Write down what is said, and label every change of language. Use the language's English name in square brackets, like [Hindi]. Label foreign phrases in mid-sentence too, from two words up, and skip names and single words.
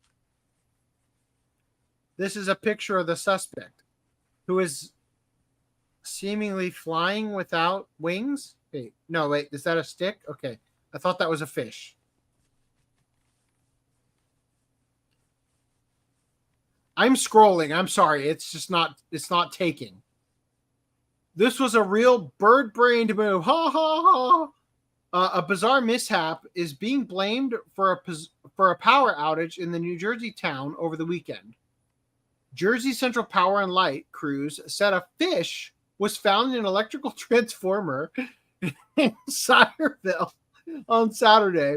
[English] This is a picture of the suspect, who is seemingly flying without wings. Wait, no, wait, is that a stick? Okay, I thought that was a fish. I'm scrolling. I'm sorry. It's not taking. This was a real bird-brained move. Ha ha ha. A bizarre mishap is being blamed for a power outage in the New Jersey town over the weekend. Jersey Central Power and Light crews said a fish was found in an electrical transformer in Sireville on Saturday.